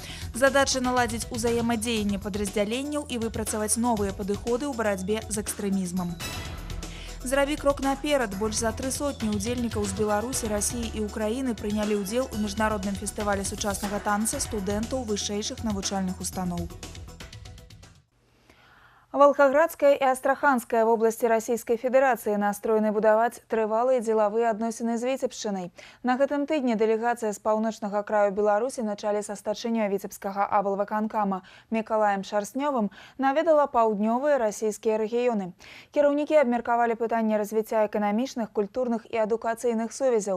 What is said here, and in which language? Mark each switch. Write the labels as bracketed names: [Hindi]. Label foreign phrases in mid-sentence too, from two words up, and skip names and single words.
[Belarusian] Задача наладзіць узаемадзеянне падраздзяленняў і выпрацаваць новыя падыходы ў барацьбе з экстрэмізмам. Зрабі крок наперад. Больш за 300 удзельнікаў з Беларусі, Расіі і Украіны прынялі ўдзел у міжнародным фестывалі сучаснага танца студэнтаў вышэйшых навучальных устаноў. [Russian] Волгоградская и Астраханская в области Российской Федерации настроены [Belarusian] будаваць трывалыя [Russian] деловые [Belarusian] адносіны з Віцебшчынай. На гэтым тыдні делегация з паўночнага краю Беларусі на чале са старшынёй Віцебскага аблвыканкама Миколаем Шарснёвым наведала паўднёвыя расійскія рэгіёны. Кіраўнікі абмеркавалі пытанне развіцця эканамічных, культурных і адукацыйных сувязяў.